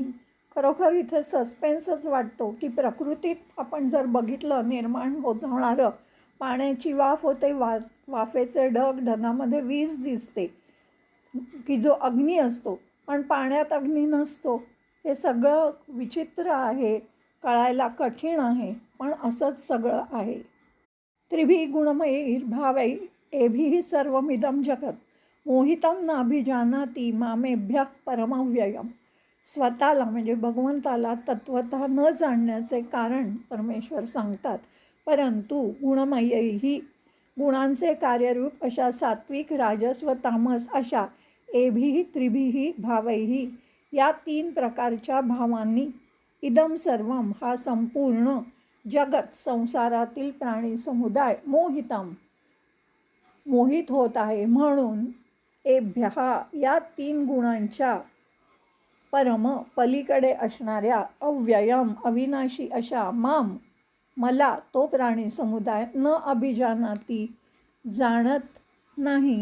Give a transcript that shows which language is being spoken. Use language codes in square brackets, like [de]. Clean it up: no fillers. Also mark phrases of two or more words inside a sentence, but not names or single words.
[mr] खरोखर इथे सस्पेन्सच वाटतो की प्रकृतीत आपण जर बघितलं, निर्माण होणारं पाण्याची वाफ होते, वाफेचे ढग, ढगामध्ये वीज दिसते की जो अग्नी असतो, पण पाण्यात अग्नी नसतो. हे सगळं विचित्र आहे, कळायला कठीण आहे, पण असंच सगळं आहे. [sa] त्रिभी गुणमयैर्भावै एभिः सर्वमिदं जगत मोहितं नाभिजानाति मामेभ्यः परमव्ययम्. [mr] स्वतःला म्हणजे भगवंताला तत्वतः न जाणण्याचे कारण परमेश्वर सांगतात, परंतु गुणमयैही गुणांचे कार्यरूप अशा सात्विक, राजस व तामस अशा [sa] एभिः त्रिभिः भावैही [mr] या तीन प्रकारच्या भावांनी [sa] इदम सर्वम [mr] हा संपूर्ण जगत, संसारातील प्राणी समुदाय, मोहित होत आहे. म्हणून एभ्यहा या तीन गुणांच्या परम पलीकडे असणाऱ्या अव्ययम अविनाशी अशा मला तो प्राणी समुदाय [sa] न अभिजानाती [mr] जाणत नाही.